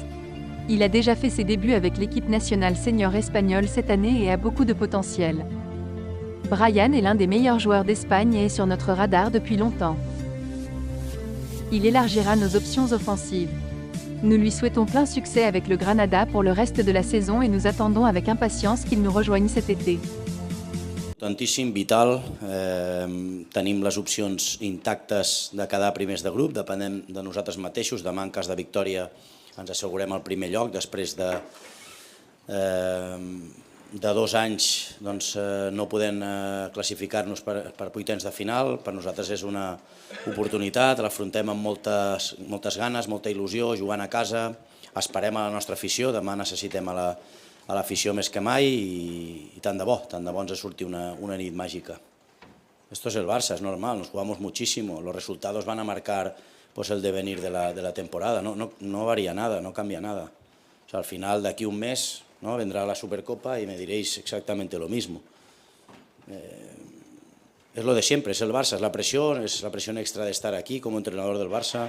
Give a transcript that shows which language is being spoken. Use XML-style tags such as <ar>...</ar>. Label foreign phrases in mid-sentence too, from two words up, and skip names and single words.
<fr>Il a déjà fait ses débuts avec l'équipe nationale senior espagnole cette année et a beaucoup de potentiel. Bryan est l'un des meilleurs joueurs d'Espagne et est sur notre radar depuis longtemps. Il élargira nos options offensives. Nous lui souhaitons plein succès avec le Granada pour le reste de la saison et nous attendons avec impatience qu'il nous rejoigne cet été.</fr> <ca>Importantíssim, vital. Tenim les opcions intactes de quedar primers de grup, depenem de nosaltres mateixos. Demà, en cas de victòria, ens assegurem el primer lloc. Després de 2 anys doncs, no podem classificar-nos per vuitens de final. Per nosaltres és una oportunitat, l'afrontem amb moltes ganes, molta il·lusió, jugant a casa. Esperem a la nostra afició, demà necessitem a l'afició més que mai i tant de bo ens surti una nit mágica.</ca> <es>Esto es el Barça, es normal, nos jugamos muchísimo, los resultados van a marcar pues, el devenir de la temporada, no varía nada, no cambia nada. O sea, al final, de aquí un mes, ¿no? Vendrá la Supercopa y me diréis exactamente lo mismo. Es lo de siempre, es el Barça, es la presión extra de estar aquí como entrenador del Barça.</es>